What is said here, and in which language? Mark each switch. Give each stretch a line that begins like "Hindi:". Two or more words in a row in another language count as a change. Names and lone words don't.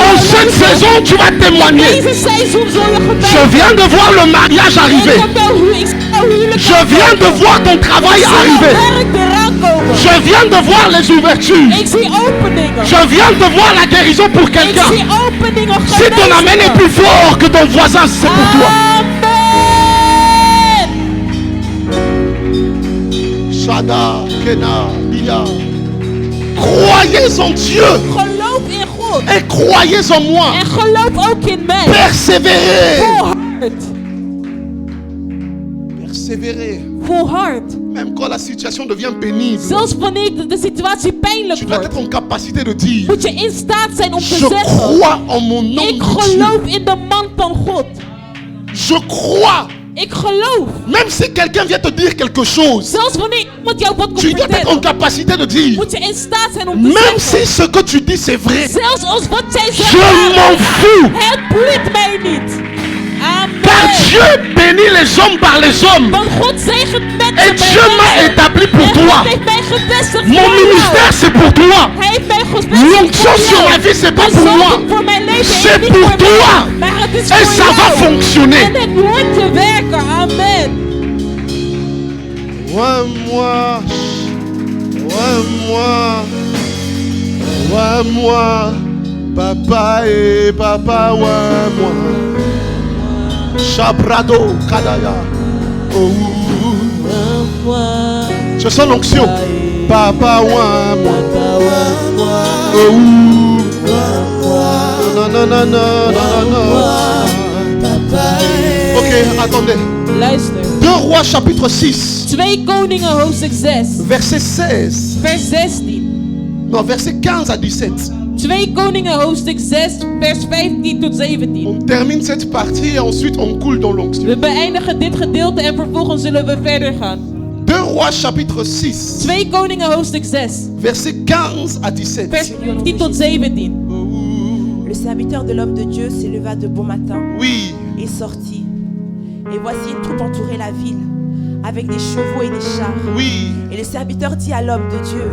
French: en je cette
Dutch: leven.
French: saison, tu vas témoigner.
Dutch: Deze seizoen zul je
French: Je
Dutch: getuigen.
French: viens de voir le mariage
Dutch: Ik
French: arriver.
Dutch: heb jouw huwelijk
French: Je viens de voir ton travail arriver.
Dutch: werk eraan komen.
French: Je viens de voir les ouvertures.
Dutch: Ik zie openingen.
French: Je viens de voir la guérison pour
Dutch: Ik
French: quelqu'un.
Dutch: zie openingen.
French: Si ton amen est plus fort que ton voisin, c'est pour toi. Amen. Shada, Kena, Bia. Croyez en Dieu
Dutch: Geloof in God.
French: et croyez en moi.
Dutch: En geloof ook in mij.
French: Persévérez.
Dutch: Volhard.
French: Persévérez.
Dutch: Volhard.
French: Même quand la situation devient pénible,
Dutch: Zelfs wanneer de situatie pijnlijk
French: tu dois
Dutch: wordt,
French: être en capacité de dire,
Dutch: moet je in staat zijn om te
French: je
Dutch: zeggen:
French: crois en mon nom
Dutch: ik
French: de Dieu.
Dutch: geloof in de man van God.
French: Je crois.
Dutch: Ik geloof.
French: Même si quelqu'un vient te dire quelque chose,
Dutch: Zelfs wanneer iemand jou wat komt
French: tu dois être en
Dutch: vertellen,
French: capacité de dire,
Dutch: moet je in staat zijn om te
French: même
Dutch: zeggen:
French: si ce que tu dis c'est vrai,
Dutch: zelfs als wat zij
French: je
Dutch: zegt,
French: m'en fous.
Dutch: het boeit mij niet.
French: Car
Dutch: Amen.
French: Dieu bénit les hommes par les hommes.
Dutch: Want God zegent
French: Et
Dutch: mensen
French: Dieu m'a
Dutch: bij
French: établi pour
Dutch: mensen. En
French: toi.
Dutch: God heeft mij gevestigd
French: Mon
Dutch: voor
French: ministère
Dutch: jou.
French: c'est pour toi.
Dutch: Hij heeft mij gevestigd
French: L'onction
Dutch: voor
French: sur
Dutch: jou.
French: ma vie c'est pas
Dutch: De
French: pour moi.
Dutch: zalving voor mijn leven is
French: C'est
Dutch: niet
French: pour
Dutch: voor
French: toi.
Dutch: mij, maar het is
French: Et
Dutch: voor
French: ça va
Dutch: jou.
French: fonctionner.
Dutch: En het hoort te werken.
French: Amen. Ouais moi, papa et papa ouais moi. Chabrado Kadaya. Oh. Je sens l'onction. Papa ouais moi. Oh. Non, non, non, non, non, non. Ok, attendez.
Dutch: Luister.
French: 2 Rois chapitre 6,
Dutch: 2 Koningen hoofdstuk 6.
French: verset 16.
Dutch: Vers 16.
French: Non, verset 15 à 17.
Dutch: 2 Koningen hoofdstuk 6. Vers 15 tot 17.
French: On termine cette partie et ensuite on coule dans l'onction.
Dutch: We beëindigen dit gedeelte en vervolgens zullen we verder gaan.
French: 2 Rois chapitre 6,
Dutch: 2 Koningen hoofdstuk 6.
French: verset 15 à 17.
Dutch: Vers 15 tot 17.
French: Le serviteur de l'homme de Dieu s'éleva de bon matin Oui. et sortit. Et voici une troupe entourait la ville, avec des chevaux et des chars. Oui. Et le serviteur dit à l'homme de Dieu: